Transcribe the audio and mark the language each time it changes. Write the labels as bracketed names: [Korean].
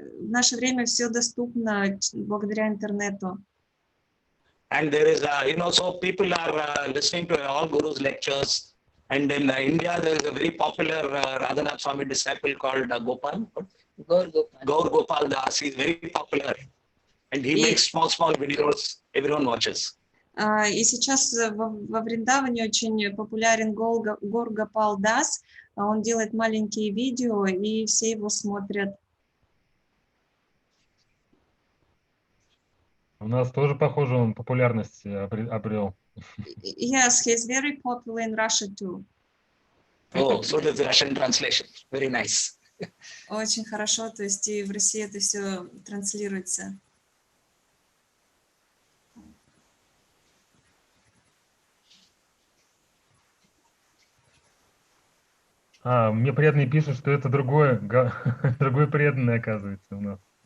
[Russian] В наше время все доступно благодаря интернету. [English] And there is, so people are listening to all Guru's lectures. And in India, there is a very popular Radhanath Swami disciple called Gopal. Gaur Gopal Das. He's very popular. And he makes small videos. Everyone watches. [Russian] И сейчас во Вриндаване очень популярен Гор Гопал Дас. Он делает маленькие видео, и все его смотрят. У нас тоже, похоже, он популярность обрел. [English] Yes, he's very popular in Russia too. Oh, so there's a Russian translation. Very nice. [Russian] Очень хорошо, то есть и в России это все транслируется. Мне преданный пишет, что это другой преданный, оказывается, у нас.